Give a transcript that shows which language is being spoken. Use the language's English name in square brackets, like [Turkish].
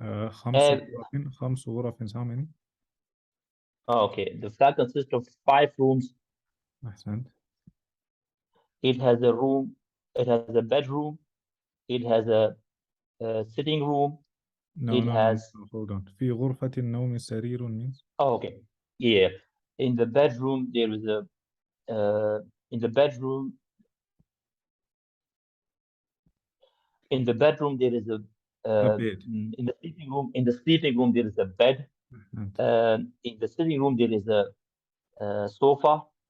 [English] 5 [Arabic] غرف [English] is how many? Okay, the flat consists of 5 rooms. [Arabic] Ahsant. [English] It has a room, it has a bedroom, it has a sitting room. No, hold on. [Arabic] في غرفة النوم سرير [English] means? Oh, okay. Yeah. In the bedroom there is a in the bedroom there is a bed. in the sleeping room there is a bed. In the sitting room there is a sofa.